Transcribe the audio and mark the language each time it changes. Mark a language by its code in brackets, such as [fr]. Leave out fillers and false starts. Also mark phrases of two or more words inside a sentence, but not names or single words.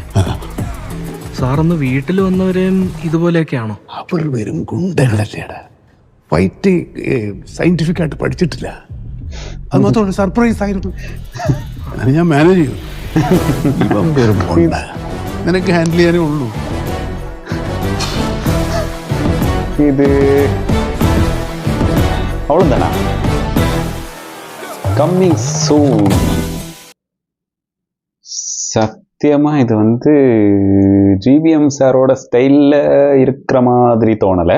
[ml] സാറൊന്ന് വീട്ടിൽ വന്നവരെയും ഇതുപോലെയൊക്കെയാണോ? അവർ വെറും ഗുണ്ടകളല്ലേടാ. ഫൈറ്റ് സയന്റിഫിക് ആയിട്ട് പഠിച്ചിട്ടില്ല. അത് മാത്രമല്ല, സർപ്രൈസ് ആയിരുന്നു. അങ്ങനെ ഞാൻ മാനേജ് ചെയ്തു. ഇപ്പം വെറും ഗുണ്ട. നിനക്ക് ഹാൻഡിൽ ചെയ്യാനേ ഉള്ളൂ. [ta] இது அவ்வளோதானா? [en] coming soon. [ta] சத்தியமாக இது வந்து ஜிவிஎம் சாரோட ஸ்டைலில் இருக்கிற மாதிரி தோணலை.